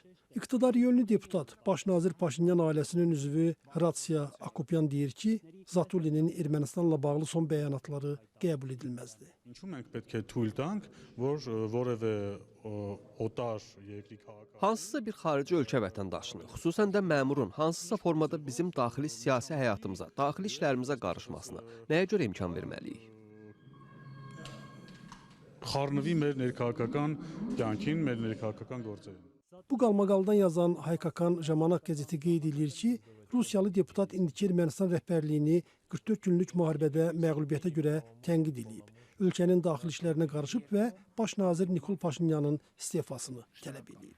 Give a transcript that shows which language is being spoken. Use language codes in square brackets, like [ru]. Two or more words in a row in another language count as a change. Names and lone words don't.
[az] İqtidar yönlü deputat, baş nazir Paşinyan ailəsinin üzvü Hratsiya Akopyan deyir ki, Zatulinin Ermənistanla bağlı son bəyanatları qəbul edilməzdi. Hansısa bir xarici ölkə vətəndaşını, xüsusən də məmurun hansısa formada bizim daxili siyasi həyatımıza, daxili işlərimizə qarışmasına nəyə görə imkan verməliyik? [hy] Խառնվի մեր ներքաղաքական կյանքին, մեր ներքաղաքական գործերին. [az] Bu qalmaqaldan yazan Haykakan Jamanak qəzeti qeyd edir ki, Rusiyalı deputat indiki Ermənistan rəhbərliyini 44 günlük müharibədə məğlubiyyətə görə tənqid edib. Ölkənin daxili işlərinə qarışıb və baş nazir Nikol Paşinyanın istefasını tələb edib.